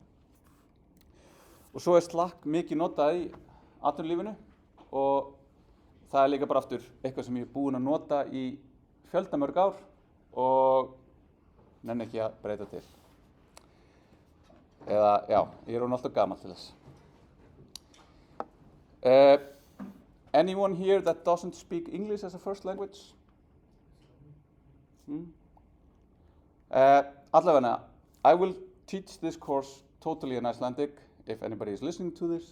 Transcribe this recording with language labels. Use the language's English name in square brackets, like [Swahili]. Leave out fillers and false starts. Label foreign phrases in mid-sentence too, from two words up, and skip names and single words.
[Icelandic] Og svo er Slack mikið notað í atvinnulífinu og það er líka bara aftur eitthvað sem ég er búinn að nota í fjöldamörg ár og nenni ekki að breyta til. Eða, já, ég er alltaf gamall til þess. [English] Anyone here that doesn't speak English as a first language? Allavega, I will teach this course totally in Icelandic if anybody is listening to this.